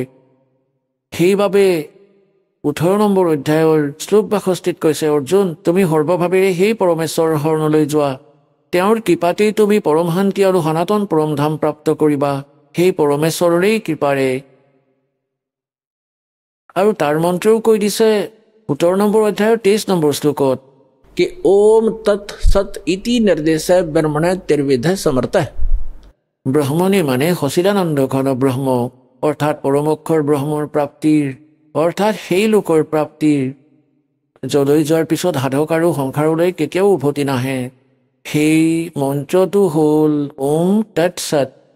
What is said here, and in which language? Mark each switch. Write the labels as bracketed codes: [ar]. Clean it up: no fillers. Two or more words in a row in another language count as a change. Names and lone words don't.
[as] সেইবাবে 18 নম্বৰ অধ্যায়ৰ শ্লোক 62ত কৈছে, অৰ্জুন, তুমি সৰ্বভাৱেৰে সেই পৰমেশ্বৰৰ শৰণলৈ যোৱা। তেওঁৰ কৃপাতেই তুমি পৰম শান্তি আৰু সনাতন পৰমধাম প্ৰাপ্ত কৰিবা, সেই পৰমেশ্বৰৰেই কৃপাৰে। আৰু তাৰ মন্ত্ৰও কৈ দিছে 17 নম্বৰ অধ্যায়ৰ 23 নম্বৰ শ্লোকত [sa] कि ओम तत् सत इति निर्देश ब्रह्मण त्रिविध समर्थ। [as] ব্ৰহ্মণে মানে সচিদানন্দ ঘন ব্ৰহ্ম, অৰ্থাৎ পৰমোক্ষৰ ব্ৰহ্মৰ প্ৰাপ্তিৰ, অৰ্থাৎ সেই লোকৰ প্ৰাপ্তিৰ যলৈ যোৱাৰ পিছত সাধক আৰু সংসাৰলৈ কেতিয়াও উভতি নাহে। সেই মন্ত্ৰটো হ'ল [sa] ओम तत् सत्।